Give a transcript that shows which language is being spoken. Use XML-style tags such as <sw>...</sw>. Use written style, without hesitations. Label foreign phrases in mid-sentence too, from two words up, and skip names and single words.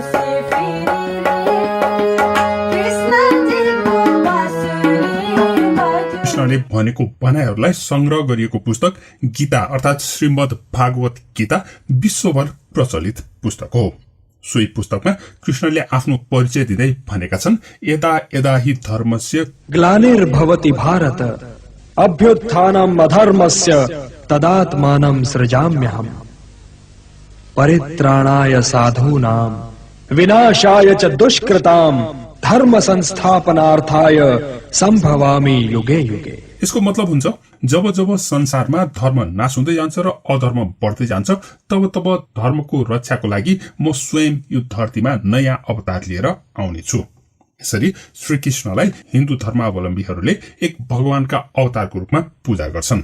<ne>कृष्णले भनेको भनाइहरूलाई संग्रह गरिएको पुस्तक गीता अर्थात् श्रीमद् भागवत गीता विश्वभर प्रचलित पुस्तक हो। सोही पुस्तकमा कृष्णले आफ्नो परिचय दिँदै भनेका छन्,</ne> <sa>यदा यदा हि धर्मस्य ग्लानिर्भवति भारत अभ्युत्थानम् अधर्मस्य तदात्मानं सृजाम्यहम् परित्राणाय साधूनां विनाशाय च दुष्कृतां धर्म संस्थापनार्थाय संभवामि युगे युगे।</sa> <ne>यसको मतलब हुन्छ जब जब संसारमा धर्म नाश हुँदै जान्छ र अधर्म बढ्दै जान्छ तब तब धर्मको रक्षाको लागि म स्वयं यो धरतीमा नयाँ अवतार लिएर आउने छु। यसरी श्रीकृष्णलाई हिन्दू धर्मावलम्बीहरूले एक भगवानका अवतारको रूपमा पूजा गर्छन्।</ne>